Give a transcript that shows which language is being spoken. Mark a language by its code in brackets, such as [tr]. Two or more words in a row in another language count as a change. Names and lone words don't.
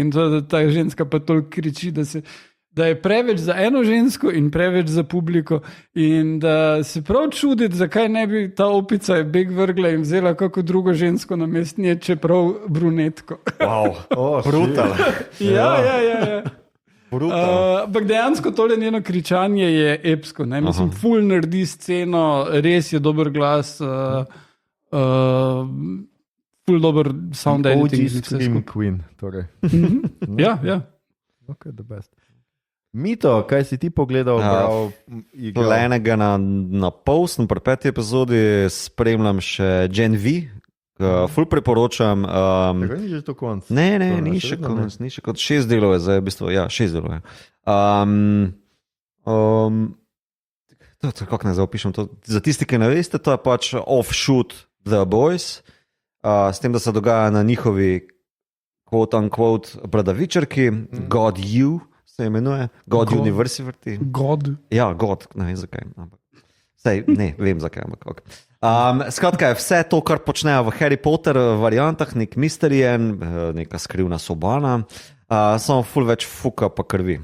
[sl] in to, da ta ženska pa toliko kriči, da je preveč za eno žensko in preveč za publiko in da se prav čuditi, zakaj ne bi ta opica je beg vrgla in vzela kako drugo žensko na mestnje, čeprav brunetko. [en] Wow, brutal. [sl] Ja. Ampak dejansko tole njeno kričanje je epsko. Mislim, ful naredi sceno, res je dober glas, ful dober [en] sound editing. OG Scream Queen. [sl] Torej. Ja. [en] Okay, the best. Mito, [sl] kaj si ti pogledal? Enega na pol, sem pri 5. epizodi, spremljam še Gen V. Ful priporočam. Ni že to konc. Ne, ni še konc. 6 delov je zdaj, v bistvu, 6 delov je. Kako naj zaopišem to? Za tisti, ki ne veste, to je pač Offshoot The Boys, s tem, da se dogaja na njihovi [en] quote-unquote [sl] bradavičarki, God U se imenuje, God University. God. Ja, God, ne vem zakaj. Sej, ne, vem zakaj, ampak ok. Skratka je vse to, kar počnejo v Harry Potter variantah, nek misterien, neka skrivna sobana, samo ful več fuka pa krvi.